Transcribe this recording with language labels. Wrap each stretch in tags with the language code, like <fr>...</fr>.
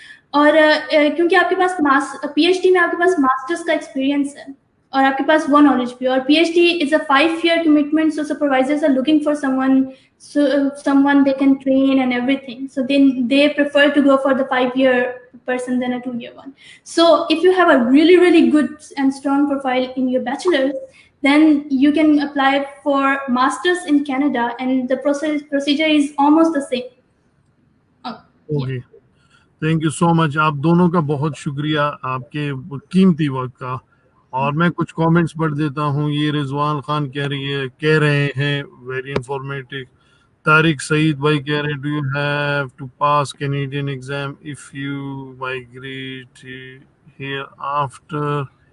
<ur>اور کیونکہ آپ کے پاس پی ایچ ڈی</ur> <en>میں آپ کے پاس ماسٹرز کا ایکسپیرینس ہے اور آپ کے پاس وہ نالج بھی, اور P H D is a 5 year commitment, so supervisors are looking for someone they can train and everything, so then they prefer to go for the 5-year person than a 2-year one. So if you have a really really good and strong profile in your bachelor's, then you can apply for masters in Canada, and the procedure is almost the same. Okay, thank you so much.</en> <ur>آپ دونوں کا بہت شکریہ آپ کے قیمتی وقت کا. اور میں کچھ کامنٹس پڑھ دیتا ہوں. یہ رضوان خان کہہ رہے ہیں</ur> <en>Very informative.</en> <ur>طارق سعید بھائی کہہ رہے ہیں</ur> <en>Do you have to pass Canadian exam if you migrate here after.</en>